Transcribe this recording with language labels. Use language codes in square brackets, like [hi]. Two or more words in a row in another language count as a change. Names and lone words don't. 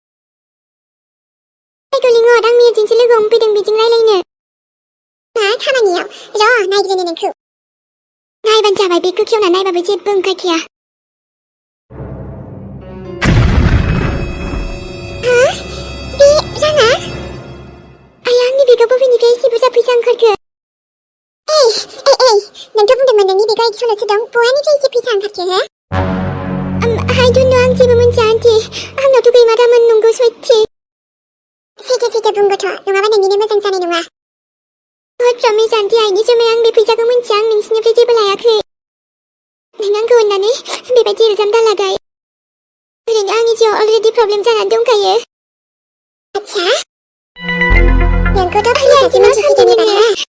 [brx] जायखौ लिंहर आं मेहेरजोंसो लोगो हमफैदों बेजों रायलायनो मा खामानियाव र' नायग्रोनो नोंखौ नायबानो जाबाय बेखौ खेवना नायबाबो जेबो ओंखारखाया बे राङा आया आंनि बेगाव बबेनिफ्राय एसे बुरजा फैसा ओंखारखो सल'सो दं बहानिफ्राय एसे फैसा ओंखारखो हो [en] I don't know [brx] आं जेबो मोनथिया आन्टी आंनावथ' गैमारामोन नंगौ सयथि सैथो बुंगोथ' नङाबा नोंनिनो मोजां जानाय नङा [en] promise aunty [brx] आइनि जुमै आं बे फैसाखौ मोनथिया आं नोंसिनिफ्राय जेबो लायाखै नों आंखौ अननानै बेबायदि इल्जाम दालागाय ओरैनो आंनि जिउआव [en] already problem [brx] जानानै दंखायो आच्छा नोंखौथ' फैसासो मोनथिसिगोन एबार हा